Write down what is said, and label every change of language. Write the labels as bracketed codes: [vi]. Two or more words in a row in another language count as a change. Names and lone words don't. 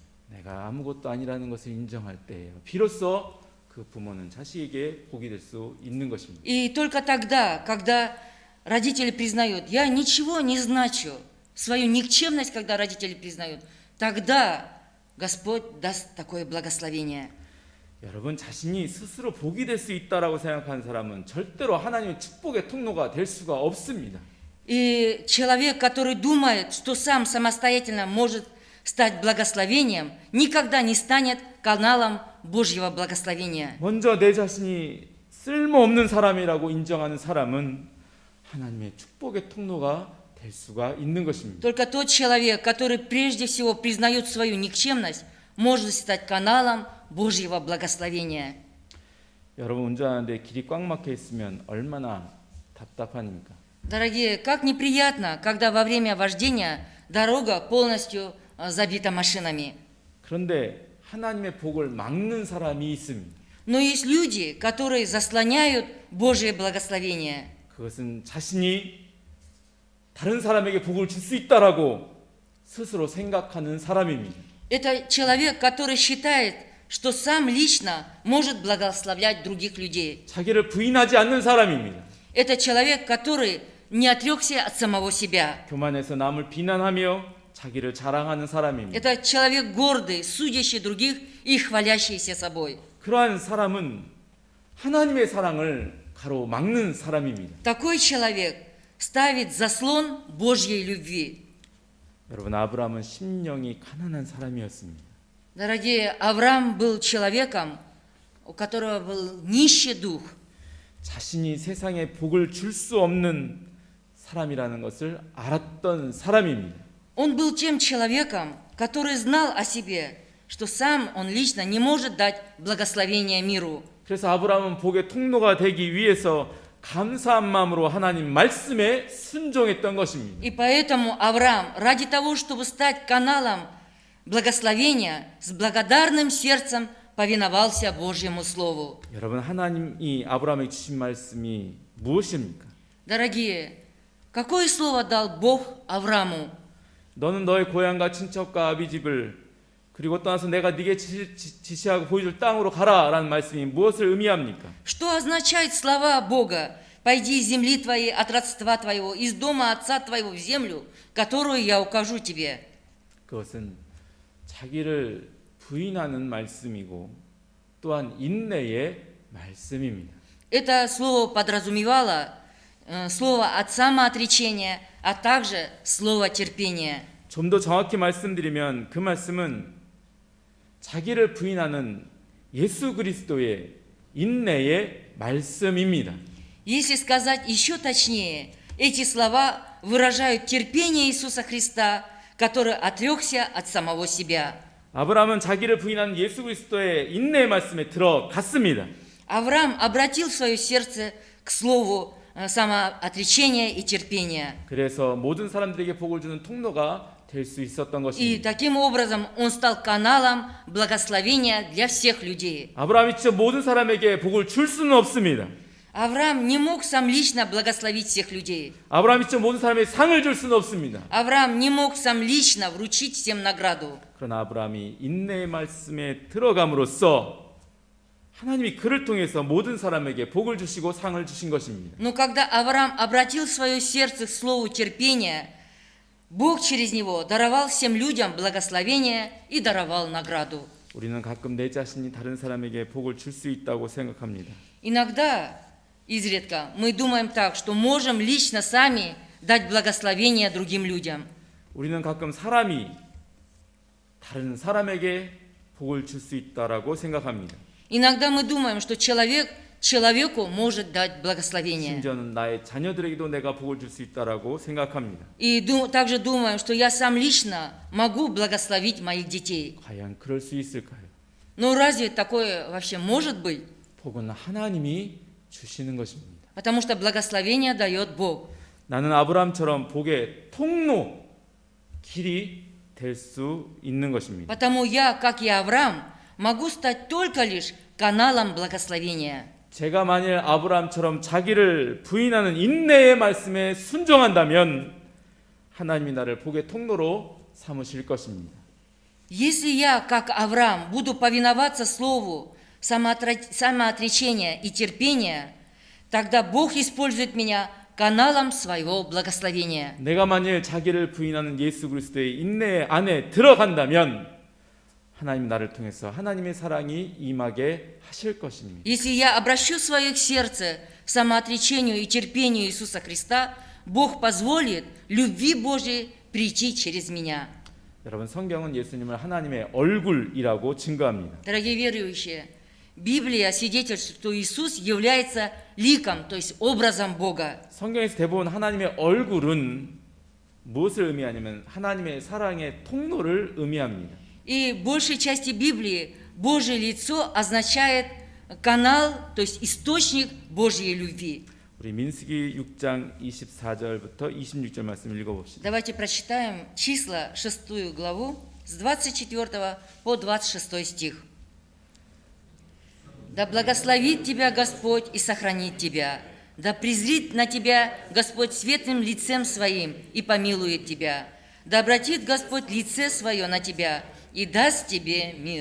[ko] 내가 아무것도 아니라는 것을 인정할 때 비로소 그 부모는 자식에게 복이 될 수 있는 것입니다. [ru] И только тогда, когда родители признают, я ничего не значу, свою никчемность, когда родители признают, тогда Господь даст такое благословение. [ko] 여러분 자신이 스스로 복이 될 수 있다라고 생각하는 사람은 절대로 하나님의 축복의 통로가 될 수가 없습니다. [ru] И человек, который думает, что сам самостоятельно может стать благословением, никогда не станет каналом Божьего благословения. [ko] 먼저 내 자신이 쓸모없는 사람이라고 인정하는 사람은 하나님의 축복의 통로가 될 수가 있는 것입니다. [ru] Только тот человек, который прежде всего признает свою никчемность, может стать каналом Божьего благословения. [ko] 여러분 운전하는데 길이 꽉 막혀 있으면 얼마나 답답합니까? [ru] Дорогие, как неприятно, когда во время вождения дорога полностью забита машинами. [ko] 그런데 하나님의 복을 막는 사람이 있습니다. [ru] Но есть люди, которые заслоняют Божие благословение. [ko] 그것은 자신이 다른 사람에게 복을 줄 수 있다라고 스스로 생각하는 사람입니다. [ru] Это человек, который считает, что сам лично может благословлять других людей. [ko] 자기를 부인하지 않는 사람입니다. [ru] Это человек, который не отрекся от самого себя. [ko] 교만해서 남을 비난하며 자기를 자랑하는 사람입니다. [ru] Это человек гордый, судящий других и хвалящийся собой. [ko] 그러한 사람은 하나님의 사랑을 가로막는 사람입니다. [ru] Такой человек ставит заслон Божьей любви. [ko] 여러분 아브라함은 심령이 가난한 사람이었습니다. [ru] Дорогие, Авраам был человеком, у которого был нищий дух. [ko] 자신이 세상에 복을 줄 수 없는 사람이라는 것을 알았던 사람입니다. [ru] Он был тем человеком, который знал о себе, что сам он лично не может дать благословение миру. [ko] 그래서 아브라함은 복의 통로가 되기 위해서 감사한 마음으로 하나님 말씀에 순종했던 것입니다. [ru] И поэтому Авраам, ради того, чтобы стать каналом благословения, с благодарным сердцем повиновался Божьему Слову. [ko] 여러분 하나님이 아브라함에게 주신 말씀이 무엇입니까? [ru] Дорогие, какое слово дал Бог Аврааму? [ko] 너는 너의 고향과 친척과 아비집을 그리고 떠나서 내가 네게 지시하고 보여줄 땅으로 가라라는 말씀이 무엇을 의미합니까? [ru] Что означают слова Бога? «Пойди из земли твоей, от родства твоего, из дома отца твоего в землю, которую я укажу тебе». [ko] 그것은 자기를 부인하는 말씀이고 또한 인내의 말씀입니다. [ru] Это слово подразумевало слово от самоотречения, а также слово терпения. [ko] 좀 더 정확히 말씀드리면 그 말씀은 자기를 부인하는 예수 그리스도의 인내의 말씀입니다. [ru] Если сказать еще точнее, эти слова выражают терпение Иисуса Христа, который отрекся от самого себя. [ko] 아브라함은 자기를 부인하는 예수 그리스도의 인내의 말씀에 들어갔습니다. [ru] Авраам обратил свое сердце к слову самоотречения и терпения. [ko] 그래서 모든 사람들에게 복을 주는 통로가 될 수 있었던 [ru] И [ko] 것입니다. [ru] таким образом он стал каналом благословения для всех людей. [ko] 아브라함이 직접 모든 사람에게 복을 줄 수는 없습니다. [ru] Авраам не мог сам лично благословить всех людей. [ko] 아브라함이 직접 모든 사람에게 상을 줄 수는 없습니다. [ru] Авраам не мог сам лично вручить всем награду. [ko] 그러나 아브라함이 인내의 말씀에 들어감으로써 하나님이 그를 통해서 모든 사람에게 복을 주시고 상을 주신 것입니다. [ru] Но когда Авраам обратил свое сердце к слову терпения, Бог через него даровал всем людям благословение и даровал награду. [ko] 우리는 가끔 내 자신이 다른 사람에게 복을 줄 수 있다고 생각합니다. [ru] Иногда, изредка, мы думаем так, что можем лично сами дать благословение другим людям. [ko] 우리는 가끔 사람이 다른 사람에게 복을 줄 수 있다라고 생각합니다. [ru] Иногда мы думаем, что человек человеку может дать благословение. [ko] 심지어는 나의 자녀들에게도 내가 복을 줄 수 있다라고 생각합니다. [ru] И также думаем, что я сам лично могу благословить моих детей. [ko] 과연 그럴 수 있을까요? [ru] Но разве такое вообще может быть? [ko] 복은 하나님이 주시는 것입니다. [ru] Потому что благословение дает Бог. [ko] 나는 아브라함처럼 복의 통로, 길이 될 수 있는 것입니다. [ru] Потому я, как и Авраам, могу стать только лишь каналом благословения. [ko] 제가 만일 아브라함처럼 자기를 부인하는 인내의 말씀에 순종한다면 하나님이 나를 복의 통로로 삼으실 것입니다. [ru] Если я, как Авраам, буду повиноваться слову самоотречения и терпения, тогда Бог использует меня каналом своего благословения. [ko] 내가 만일 자기를 부인하는 예수 그리스도의 인내 안에 들어간다면 하나님 나를 통해서 하나님의 사랑이 임하게 하실 것입니다. [ru] Если я обращу свое сердце к самоотречению и терпению Иисуса Христа, Бог позволит любви Божией прийти через меня. [ko] 여러분 성경은 예수님을 하나님의 얼굴이라고 증거합니다. [ru] Дорогие верующие, Библия свидетельствует, что Иисус является ликом, то есть образом Бога. [ko] 성경에서 대부분 하나님의 얼굴은 무엇을 의미하냐면 하나님의 사랑의 통로를 의미합니다. [ru] И в большей части Библии Божье лицо означает канал, то есть источник Божьей любви. [ko] 우리 민수기 6장 24절부터 26절 말씀 읽어봅시다. [ru] Давайте прочитаем числа 6 главу с 24 по 26 стих. «Да благословит тебя Господь и сохранит тебя, да презрит на тебя Господь светлым лицем своим и помилует тебя, да обратит Господь лице свое на тебя и даст тебе мир».